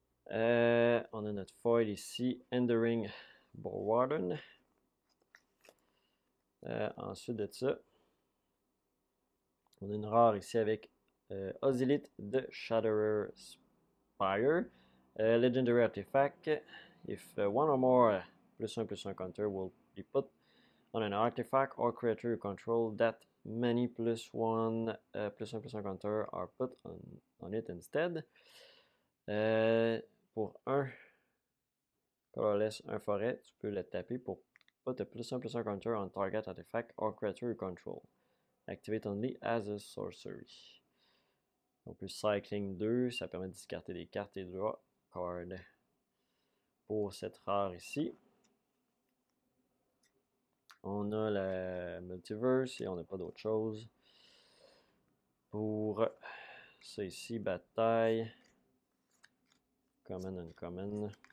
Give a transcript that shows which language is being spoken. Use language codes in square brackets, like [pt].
[fr] On a notre foil ici. Enduring Warden. Ensuite de ça, on a une rare ici avec Ozilith de Shatterer Spire. [en] Legendary Artifact. If one or more +1/+1 counter will be put on an artifact or creature you control, that many +1/+1 counter are put on it instead. [fr] Pour 1 colorless, un forêt, tu peux le taper pour [en] put a +1/+1 counter on target artifact or creature you control. Activate only as a sorcery. [fr] On peut cycling 2, ça permet de discarter des cartes et draw card pour cette rare ici. On a la multiverse et on n'a pas d'autre chose. Pour ça ici, bataille. Common, uncommon.